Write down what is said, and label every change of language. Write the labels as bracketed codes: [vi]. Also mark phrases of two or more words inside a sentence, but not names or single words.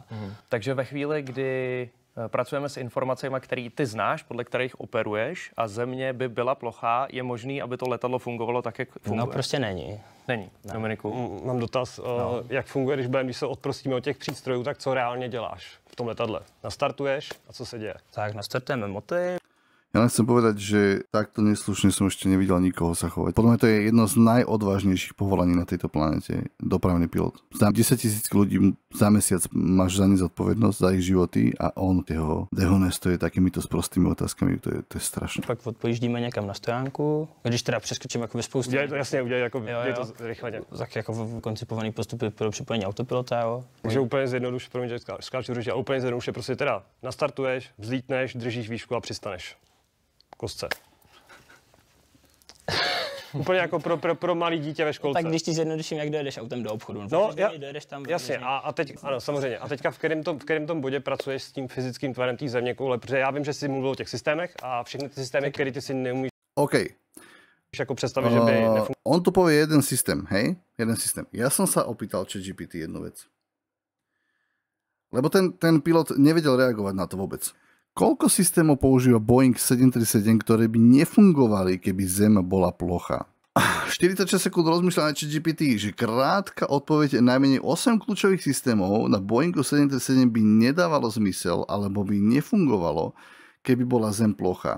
[cs] Takže ve chvíli, kdy pracujeme s informacemi, které ty znáš, podle kterých operuješ a země by byla plochá, je možný, aby to letadlo fungovalo tak, jak funguje? No prostě není. Není. Ne. Dominiku? Mám dotaz, jak funguje, když se odprostíme od těch přístrojů, tak co reálně děláš v tom letadle? Nastartuješ a co se děje? Tak nastartujeme moty. [sk] Ja len chcem povedať, že takto neslušne som ešte nevidel nikoho sa chovať. Podľa mňa to je jedno z najodvážnejších povolaní na tejto planete. Dopravný pilot. Tam 10 000 ľudí za mesiac máš za ne zodpovednosť, za ich životy a on ho dehonestuje takýmito sprostými otázkami. To je strašné. [cs] Pak odpojíždíme někam na stojánku, když teda přeskočím jako ve spoustu. Udělej jako to rychle. Tak jako koncipovaný postupy pro připojení autopilota, jo. Takže úplně zjednoduše, skáču, a úplně zjednoduše prostě teda nastartuješ, vzlítneš, držíš výšku a přistaneš. Kostce. Úplně jako pro malý dítě ve školce. Tak když ti zjednoduším, jak dojedeš autem do obchodu. No, dojedeš tam jasně, a teď, ano, samozřejmě. A teďka v kterém tom bodě pracuješ s tím fyzickým tvarem té země koule, protože já vím, že jsi mluvil o těch systémech a všechny ty systémy, které ty si neumíš jako představit, že by nefungoval. [sk] On tu povie jeden systém, hej? Jeden systém. Ja som sa opýtal ChatGPT jednu vec. Lebo ten pilot nevedel reagovať na to vôbec. Koľko systémov používa Boeing 737, ktoré by nefungovali, keby Zem bola plocha? 46 sekúnd rozmýšľa na ChatGPT, že krátka odpoveď najmenej 8 kľúčových systémov na Boeingu 737 by nedávalo zmysel, alebo by nefungovalo, keby bola Zem plocha.